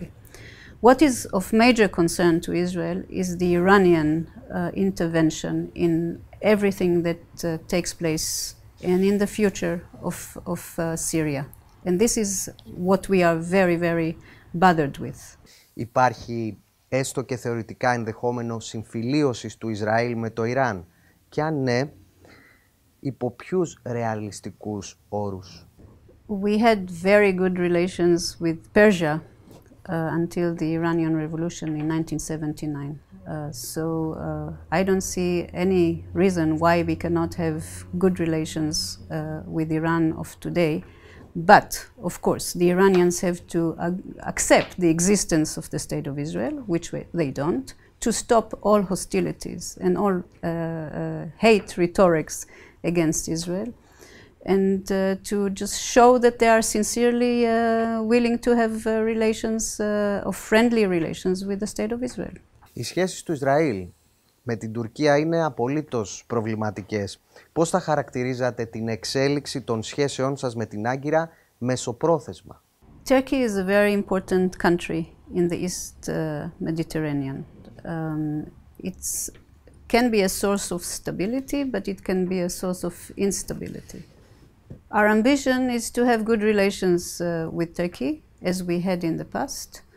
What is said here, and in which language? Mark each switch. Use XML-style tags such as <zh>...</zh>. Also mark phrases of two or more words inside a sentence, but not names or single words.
<en>What is of major concern to Israel is the Iranian intervention in everything that takes place and in the future of Syria. And this is what we are very, very bothered with.</en> <el>Υπάρχει έστω και θεωρητικά ενδεχόμενο συμφιλίωσης του Ισραήλ με το Ιράν? Και αν ναι, υπό ποιους ρεαλιστικούς όρους?</el> <en>We had very good relations with Persia until the Iranian Revolution in 1979. I don't see any reason why we cannot have good relations with Iran of today. But, of course, the Iranians have to accept the existence of the State of Israel, which they don't, to stop all hostilities and all hate rhetorics against Israel, and to just show that they are sincerely willing to have relations, of friendly relations with the State of Israel.</en> <el>Οι σχέσεις του Ισραήλ με την Τουρκία είναι απολύτως προβληματικές. Πώς θα χαρακτηρίζατε την εξέλιξη των σχέσεών σας με την Άγκυρα μεσοπρόθεσμα?</el> <en>Turkey is a very important country in the East Mediterranean. It can be a source of stability, but it can be a source of instability. Our ambition is to have good relations with Turkey, as we had in the past.</en>